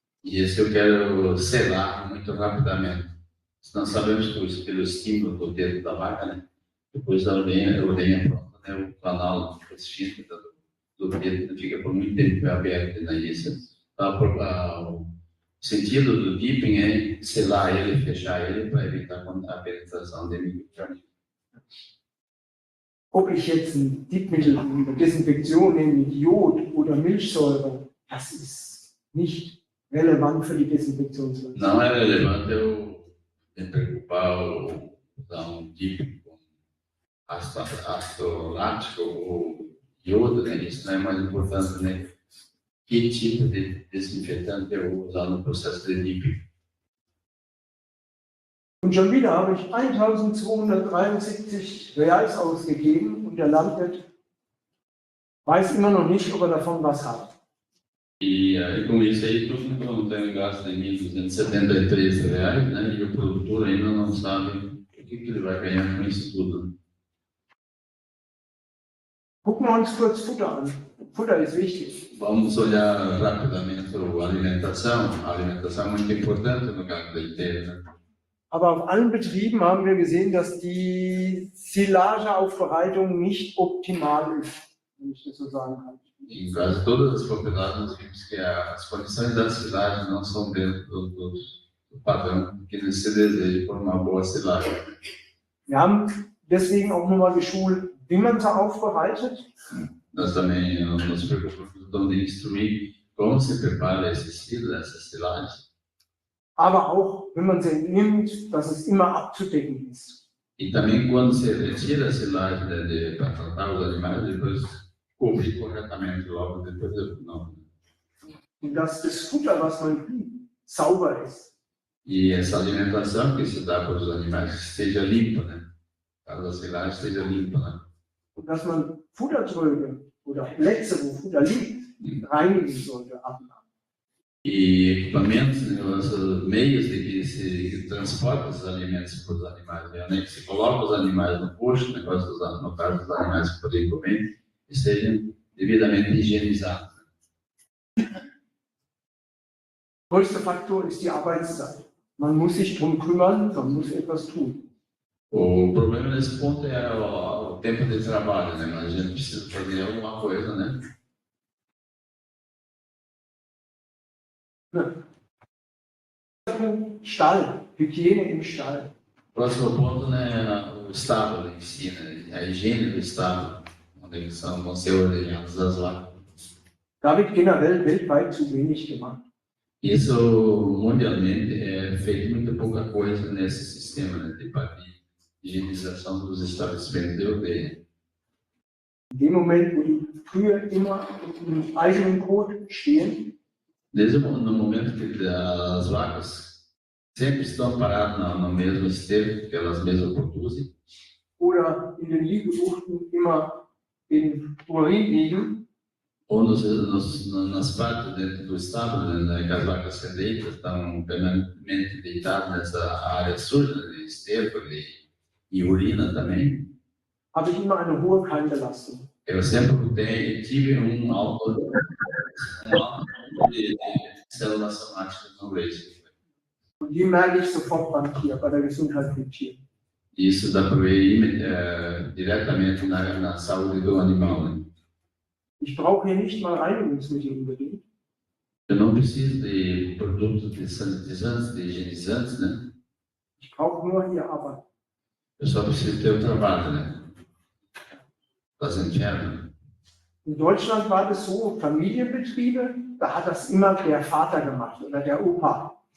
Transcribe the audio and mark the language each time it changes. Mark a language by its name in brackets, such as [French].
[Portuguese] E esse eu quero selar muito rapidamente. Nós sabemos que pelo estímulo do dedo da vaca, né, depois da ordenha pronta, né, o canal resistente do dedo fica por muito tempo aberto, né, isso. O sentido do dipping é selar ele, fechar ele para evitar a penetração de microorganismos. [German] Ob ich jetzt ein Dipmittel in der Desinfektion nehme mit Jod oder Milchsäure, das ist nicht relevant für die Desinfektionsleistung. [Portuguese] Não é relevante eu me preocupar ou usar um dipping com ácido lático ou iodo, né? Isso não é mais importante, né? Que tipo de desinfetante eu vou usar no processo de dipping. [German] Und schon wieder habe ich 1273 Reals ausgegeben und der Landwirt weiß immer noch nicht, ob er davon was hat. [Portuguese] E com isso aí, tudo que eu não tenho gasto de R$1.273, né? E o produtor ainda não sabe o que ele vai ganhar com isso tudo. [German] Gucken wir uns kurz Futter an. Futter ist wichtig. [Portuguese] Vamos olhar rapidamente a alimentação. A alimentação é muito importante no caso da leiteira, né? [German] Aber auf allen Betrieben haben wir gesehen, dass die Silageaufbereitung nicht optimal ist, wenn ich das so sagen kann. [Portuguese] Em quase todas as propriedades, nós vimos que as condições da silagem não são dentro do padrão que se deseja por uma boa silagem. [German] Wir haben deswegen auch nochmal geschult, wie man sie aufbereitet. [Portuguese] Nós também nos preocupamos de instruir como se prepara essa silagem. [German] Aber auch, wenn man sie nimmt, dass es immer abzudecken ist. [Portuguese] E também quando se retira a silagem para tratar os animais, depois cobrir corretamente logo depois do final. [German] Und dass das Futter, was man kriegt, sauber ist. [Portuguese] E essa alimentação que se dá para os animais esteja limpa, né? Para a silagem esteja limpa, né? [German] Und dass man Futtertröge oder Plätze, wo Futter liegt, reinigen sollte, abmachen. [Portuguese] E equipamentos, né, os meios de que se transporta esses alimentos para os animais, né, que se coloca os animais no posto, no caso dos animais que podem comer, e sejam devidamente higienizados. [German] Der größte Faktor ist die Arbeitszeit. Man muss sich darum kümmern, man muss etwas tun. [Portuguese] O problema nesse ponto é o tempo de trabalho, né? Mas a gente precisa fazer alguma coisa, né? [German] Stall, Hygiene im Stall. [Portuguese] Próximo ponto, né, o estábulo em si, né, a higiene do estábulo, onde vão ser ordenhadas as vacas. [German] Da wird generell weltweit zu wenig gemacht. [Portuguese] Isso, mundialmente, é feito muito pouca coisa nesse sistema, né, de higienização dos estabelecimentos de ordenha. [German] In dem Moment, wo die Kühe immer im eigenen Kot stehen, [Portuguese] Desde no momento que as vacas sempre estão paradas no mesmo esterco que elas mesmas produzem, [German] oder in den Liegebuchten immer in Urin liegen, [Portuguese] ou nas partes dentro do estábulo, né, que as vacas se deitam, estão permanentemente deitadas nessa área suja, de esterco e urina também. [German] habe ich immer eine hohe Keimbelastung. [Portuguese] Eu sempre tive um alto de células somáticas no leite. [German] Und die merke ich sofort beim Tier, bei der Gesundheit vom Tier. [Portuguese] Isso dá para ver diretamente na saúde do animal, né? [German] Ich brauche hier nicht mal Reinigungsmittel unbedingt. [Portuguese] Eu não preciso de produtos de sanitizantes, de higienizantes, né? [German] Ich brauche nur hier Arbeit. [Portuguese] Eu só preciso ter o trabalho, né? [German] Das entfernen. In Deutschland war das so, Familienbetriebe, da hat das immer der Vater gemacht oder der Opa.